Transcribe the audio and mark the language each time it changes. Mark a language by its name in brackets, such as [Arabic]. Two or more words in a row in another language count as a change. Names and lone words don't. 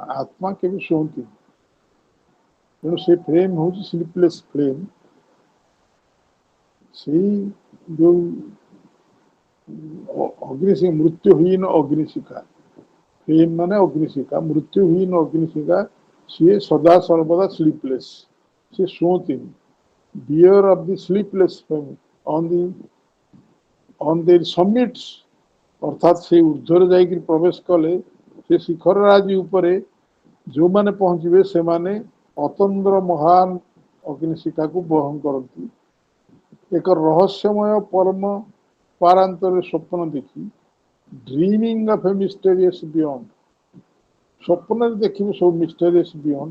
[Odia] ଆତ୍ମା କେବେ ଶୁଅନ୍ତି। ତେଣୁ ସେ ଫ୍ଲେମ୍ ହଉଛି [English] sleepless flame. [Odia] ସେଇ ଯୋଉ ଅଗ୍ନିଶିଖା, ମୃତ୍ୟୁହୀନ ଅଗ୍ନିଶିଖା, ଫ୍ଲେମ୍ ମାନେ ଅଗ୍ନିଶିଖା, ମୃତ୍ୟୁହୀନ ଅଗ୍ନିଶିଖା, ସିଏ ସଦା ସର୍ବଦା ସ୍ଲିପଲେସ୍, ସେ ଶୁଅନ୍ତିନି। [English] Bear of the sleepless flame on their summits, [Odia] ଅର୍ଥାତ ସେ ଉର୍ଦ୍ଧ୍ୱରେ ଯାଇକି ପ୍ରବେଶ କଲେ, ସେ ଶିଖର ରାଜି ଉପରେ ଯୋଉମାନେ ପହଞ୍ଚିବେ, ସେମାନେ ଅତନ୍ଦ୍ର ମହାନ ଅଗ୍ନିଶିଖାକୁ ବହନ କରନ୍ତି। ଏକ ରହସ୍ୟମୟ ପରମ ପାରାନ୍ତରେ ସ୍ୱପ୍ନ ଦେଖି, [English] dreaming of a mysterious beyond, [Odia] ସ୍ୱପ୍ନରେ ଦେଖିବେ ସବୁ [English] mysterious beyond.